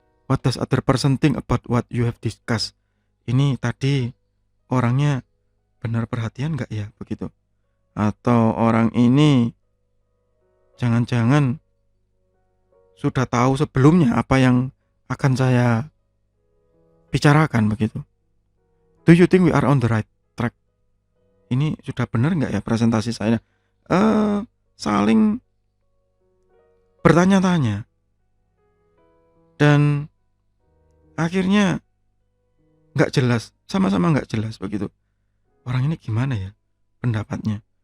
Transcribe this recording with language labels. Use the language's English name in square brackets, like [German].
[English] What does other person think about what you have discussed? [Indonesian] Ini tadi orangnya benar perhatian gak ya begitu? Atau orang ini jangan-jangan sudah tahu sebelumnya apa yang akan saya bicarakan begitu. [English] Do you think we are on the right track? [Indonesian] Ini sudah benar nggak ya presentasi saya? Saling bertanya-tanya dan akhirnya nggak jelas, sama-sama nggak jelas begitu. Orang ini gimana ya pendapatnya?